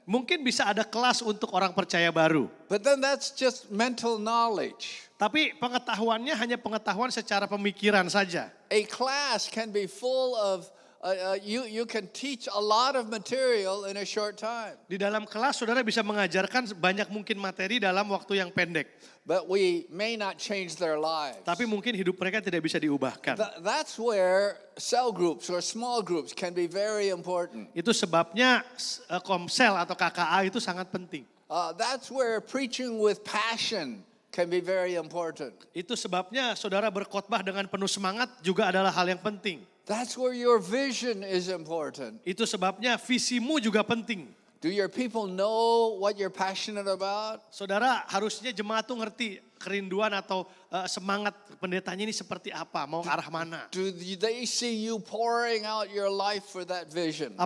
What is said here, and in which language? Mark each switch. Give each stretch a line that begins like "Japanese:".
Indonesian: Mungkin bisa ada kelas untuk orang percaya baru.
English: but then that's just mental knowledge.
Indonesian: Tapi pengetahuannya hanya pengetahuan secara pemikiran saja.
English: A class can be full of, you can teach a lot of material in a short time.
Indonesian: Di dalam kelas saudara bisa mengajarkan banyak mungkin materi dalam waktu yang pendek.
English: But we may not change their lives.
Indonesian: Tapi mungkin hidup mereka tidak bisa diubahkan.
English: That's where cell groups or small groups can be very important.
Indonesian: Itu sebabnya komsel atau KKA itu sangat penting.
English: That's where preaching with passion can be very important.
Indonesian: Itu sebabnya saudara berkhotbah dengan penuh semangat juga adalah hal yang penting.
English: That's where your vision is important.
Indonesian: Itu sebabnya visimu juga penting.
English: Do your people know what you're passionate about?
Indonesian: Saudara harusnya jemaat tuh ngerti kerinduan atau semangat pendetanya ini seperti apa, mau ke arah mana.
English: Do they see you pouring out your life for that vision?